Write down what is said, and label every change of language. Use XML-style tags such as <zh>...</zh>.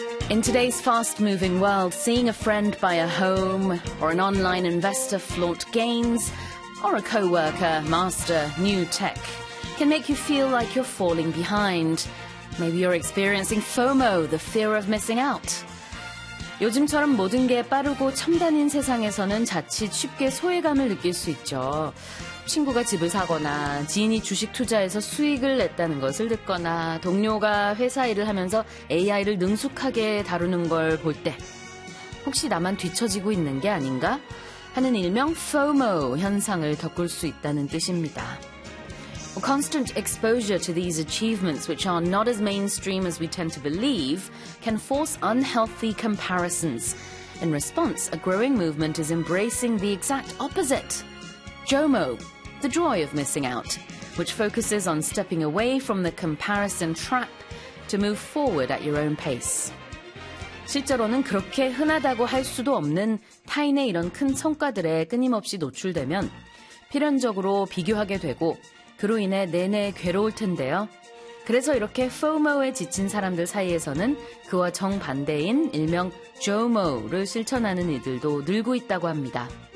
<en>In today's fast-moving world, seeing a friend buy a home, or an online investor flaunt gains, or a co-worker master new tech can make you feel like you're falling behind. Maybe you're experiencing FOMO, the fear of missing out.</en> <ko>요즘처럼 모든 게 빠르고 첨단인 세상에서는 자칫 쉽게 소외감을 느낄 수 있죠. 친구가 집을 사거나 지인이 주식 투자해서 수익을 냈다는 것을 듣거나 동료가 회사 일을 하면서 AI를 능숙하게 다루는 걸 볼 때 혹시 나만 뒤처지고 있는 게 아닌가 하는 일명 FOMO 현상을 겪을 수 있다는 뜻입니다.</ko> <en>Constant exposure to these achievements, which are not as mainstream as we tend to believe, can force unhealthy comparisons. In response, a growing movement is embracing the exact opposite. JOMO, the joy of missing out, which focuses on stepping away from the comparison trap to move forward at your own pace.</en> <ko>실제로는 그렇게 흔하다고 할 수도 없는 타인의 이런 큰 성과들에 끊임없이 노출되면 필연적으로 비교하게 되고 그로 인해 내내 괴로울 텐데요. 그래서 이렇게 FOMO에 지친 사람들 사이에서는 그와 정반대인 일명 JOMO를 실천하는 이들도 늘고 있다고 합니다.</ko>